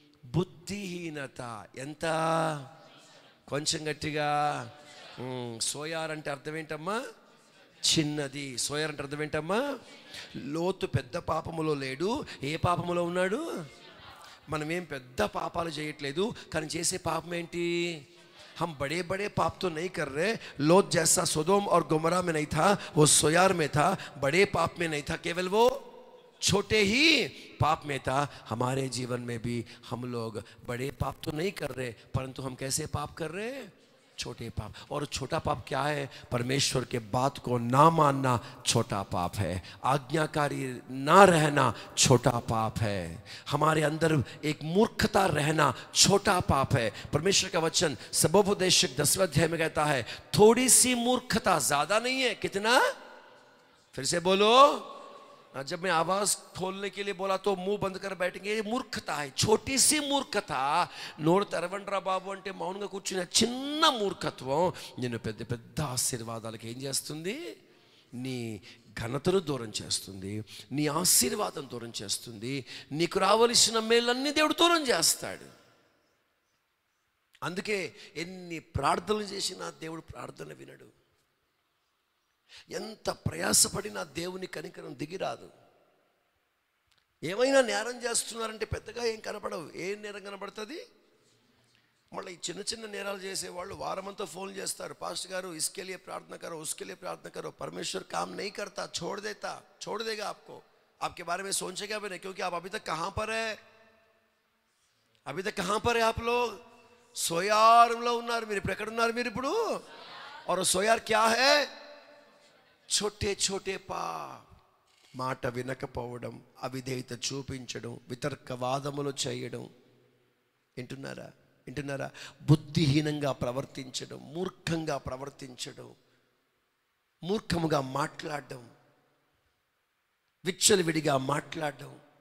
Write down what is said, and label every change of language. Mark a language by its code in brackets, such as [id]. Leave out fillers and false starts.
[te] బుద్ధిహీనత. ఎంత? కొంచెం గట్టిగా. సోయార్ అంటే అర్థం ఏంటమ్మా? చిన్నది. సోయార్ అంటే అర్థం ఏంటమ్మా? లోతు పెద్ద పాపములో లేడు. ఏ పాపములో ఉన్నాడు? మనమేం పెద్ద పాపాలు చేయట్లేదు, కానీ చేసే పాపం ఏంటి? [hi] हम बड़े बड़े पाप तो नहीं कर रहे. लोत जैसा सोदोम और गोमरा में नहीं था, वो सोयार में था. बड़े पाप में नहीं था, केवल वो छोटे ही पाप में था. हमारे जीवन में भी हम लोग बड़े पाप तो नहीं कर रहे, परंतु हम कैसे पाप कर रहे हैं? छोटे पाप. और छोटा पाप क्या है? परमेश्वर के बात को ना मानना छोटा पाप है. आज्ञाकारी ना रहना छोटा पाप है. हमारे अंदर एक मूर्खता रहना छोटा पाप है. परमेश्वर का वचन सबोपदेशक 10वें अध्याय में कहता है, थोड़ी सी मूर्खता, ज्यादा नहीं है. कितना? फिर से बोलो. जब मैं आवाज खोलने के लिए बोला तो मुंह बंद कर बैठेंगे. ये मूर्खता है, छोटी सी मूर्खता. [te] నోరు తెరవండ్రా బాబు అంటే మౌనంగా కూర్చున్న చిన్న మూర్ఖత్వం నిన్ను పెద్ద పెద్ద ఆశీర్వాదాలకు ఏం చేస్తుంది? నీ ఘనతను దూరం చేస్తుంది, నీ ఆశీర్వాదం దూరం చేస్తుంది, నీకు రావలసిన మేలన్నీ దేవుడు దూరం చేస్తాడు. అందుకే ఎన్ని ప్రార్థనలు చేసినా దేవుడు ప్రార్థన వినడు. ఎంత ప్రయాసపడినా దేవుని కనికరం దిగిరాదు. ఏమైనా నేరం చేస్తున్నారంటే పెద్దగా ఏం కనపడవు. ఏం నేరం కనపడుతుంది? మళ్ళీ ఈ చిన్న చిన్న నేరాలు చేసేవాళ్ళు వారమంతా ఫోన్ చేస్తారు, పాస్టర్ గారు [hi] इसके लिए प्रार्थना करो, [te] उसके लिए प्रार्थना करो. [hi] परमेश्वर काम नहीं करता, छोड़ देगा आपको. आपके बारे में सोचेगा भी नहीं, क्योंकि आप अभी तक कहाँ पर है? अभी तक कहाँ पर है आप लोग? [te] సోయారులో ఉన్నారు. మీరు ఇప్పుడు ఎక్కడ ఉన్నారు? మీరు ఇప్పుడు. [hi] और సోయార్ क्या है? छोटे छोटे पाप. [te] మాట వినకపోవడం, అవిధేయత చూపించడం, వితర్కవాదములు చేయడం. వింటున్నారా? బుద్ధిహీనంగా ప్రవర్తించడం, మూర్ఖంగా ప్రవర్తించడం, మూర్ఖముగా మాట్లాడడం, విచ్చలవిడిగా మాట్లాడడం,